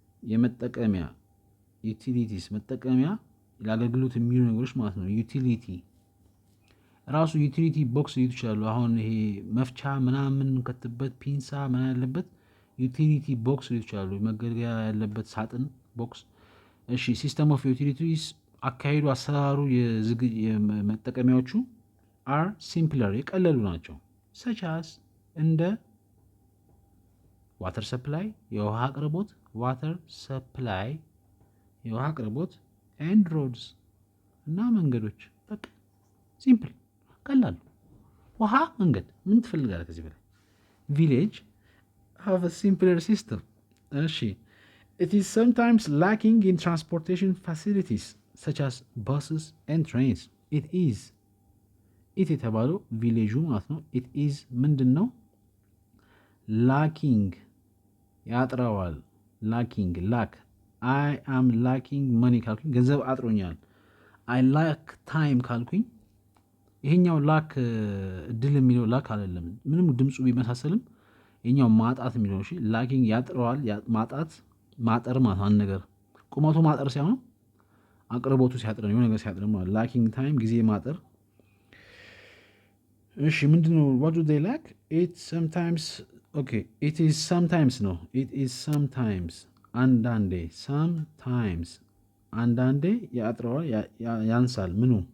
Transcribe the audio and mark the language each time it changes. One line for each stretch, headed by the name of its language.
Amharic: የመጠቀሚያ ዩቲሊቲስ መጠቀሚያ ለአገልግሎት የሚሉ ነገሮች ማለት ነው። ዩቲሊቲ ራሱ ዩቲሊቲ ቦክስ ሊሆን ይችላሉ። አሁን ይሄ መፍቻ ምናምን ከትበት ፒንሳ ምን ያለበት ዩቲሊቲ ቦክስ ሊሆን ይችላሉ። መገልገያ ያለበት ሳጥን ቦክስ። እሺ ሲስተም ኦፍ ዩቲሊቲስ አካሄዱ አሰራሩ የመጠቀሚያዎቹ አር ሲምፕለር የቀለሉ ናቸው። ሰቻስ እንደ ዋተር ሰፕላይ የውሃ አቅርቦት ዋተር ሰፕላይ የውሃ አቅርቦት ኤንድ ሮድስ እና መንገዶች። በቃ ሲምፕል ቀላሉ ውሃ መንገድ ምን ትፈልጋለህ ከዚህ በላይ?
English: ቪሌጅ have a simpler system.
Amharic: እሺ
English: it is sometimes lacking in transportation facilities such as buses and trains.
Amharic: it የተባለው ቪሌጁ ማለት ነው። it is ምንድን ነው? lacking ያጥረዋል። lacking lack
English: I am lacking money
Amharic: ካልኩኝ ገንዘብ አጥሮኛል።
English: I lack time
Amharic: ካልኩኝ ይሄኛው ላክ እድል የሚለው ላክ አይደለም። ምንም ድምፁ ቢመሳሰልም ይሄኛው ማጣት የሚለው እሺ ላኪንግ ያጥረዋል። ማጣት ማጠር ማለት አንድ ነገር ቁመቱ ማጠር ሳይሆን አቅርቦቱ ሲያጥር ነው። የሆነ ነገር ሲያጥር ነው ላኪንግ ታይም ጊዜ ማጠር። እሺ ምንድነው?
English: what do they lack? it sometimes okay it is sometimes ነው it is sometimes አንዳንዴ sometimes
Amharic: አንዳንዴ ያጥረዋል ያንሳል። ምኑ?